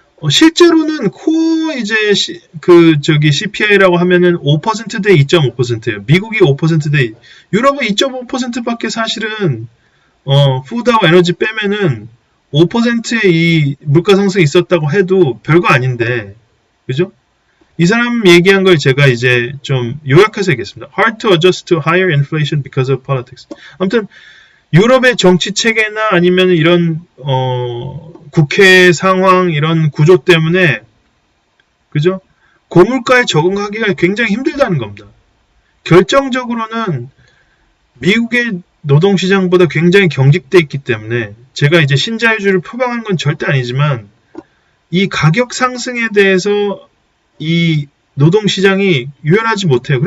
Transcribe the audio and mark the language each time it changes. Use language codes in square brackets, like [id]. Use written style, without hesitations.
[ko] 실제로는 코어 이제 CPI라고 하면은 5%대 2.5%예요. 미국이 5%대, 유럽은 2.5%밖에 사실은 푸드와 에너지 빼면은 5%의 이 물가 상승이 있었다고 해도 별거 아닌데, 그죠? 이 사람 얘기한 걸 제가 이제 좀 요약해서 얘기했습니다. [en] Hard to adjust to higher inflation because of politics. [ko] 아무튼 유럽의 정치 체계나 아니면 이런 국회 상황 이런 구조 때문에 그죠? 고물가에 적응하기가 굉장히 힘들다는 겁니다. 결정적으로는 미국의 노동시장보다 굉장히 경직돼 있기 때문에 제가 이제 신자유주의를 표방한 건 절대 아니지만 이 가격 상승에 대해서 이 노동시장이 유연하지 못해요.